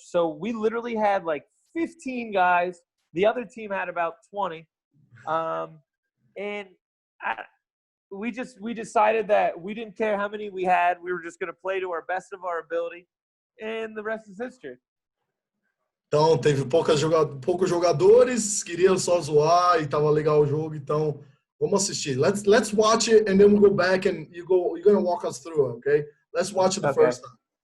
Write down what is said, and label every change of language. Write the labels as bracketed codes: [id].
[en] So we literally had like 15 guys. The other team had about 20, and we decided that we didn't care how many we had. We were just going to play to our best of our ability, and the rest is history. [pt] Então, teve poucos jogadores, queriam só zoar e tava legal o jogo, então vamos assistir. [en] Let's watch it and then we'll go back and you're going to walk us through it, okay? Let's watch it the first time.